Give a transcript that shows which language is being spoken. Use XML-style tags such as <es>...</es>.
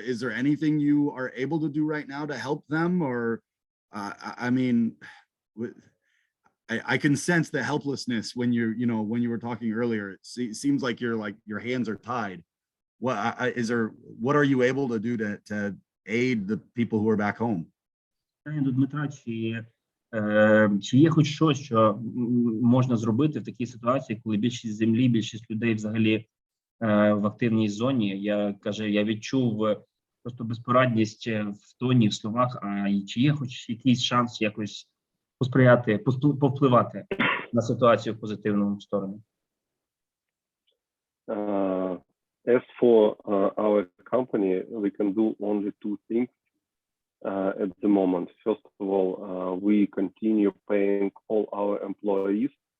<en>Is there anything you are able to do right now to help them? Or, I mean, I can sense the helplessness when when you were talking earlier. It seems like your hands are tied. What are you able to do to aid the people who are back home?</en> <uk>До Дмитра, чи є хоч щось, що можна зробити в такій ситуації, коли більшість землі, більшість людей взагалі в активній зоні? Я відчув просто безпорадність в тоні, в словах, а чи є хоч якийсь шанс якось посприяти, повпливати на ситуацію в позитивному сторону?</uk> <en>As for our company, we can do only two things at the moment. First of all, we continue paying all our employees.</en>